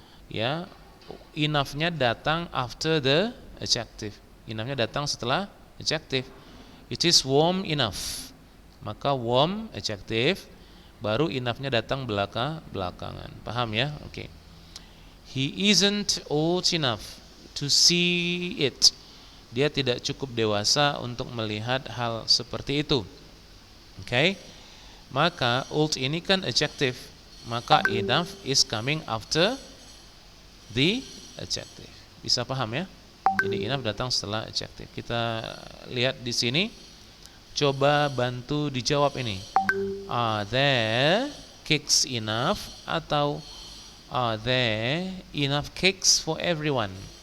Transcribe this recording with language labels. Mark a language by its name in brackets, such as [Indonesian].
[Indonesian] Ya, enough-nya datang [English] after the adjective. [Indonesian] Enough-nya datang setelah adjective. [English] It is warm enough. [Indonesian] Maka warm adjective, baru enough-nya datang belakangan. Paham ya? Oke. [English] He isn't old enough to see it. [Indonesian] Dia tidak cukup dewasa untuk melihat hal seperti itu. Okay? Maka old ini kan adjective. [English] Maka enough is coming after the adjective. [Indonesian] Bisa paham ya? Jadi enough datang setelah adjective. Kita lihat di sini. Coba bantu dijawab ini. [English] Are there cakes enough [Indonesian] atau [English] are there enough cakes for everyone?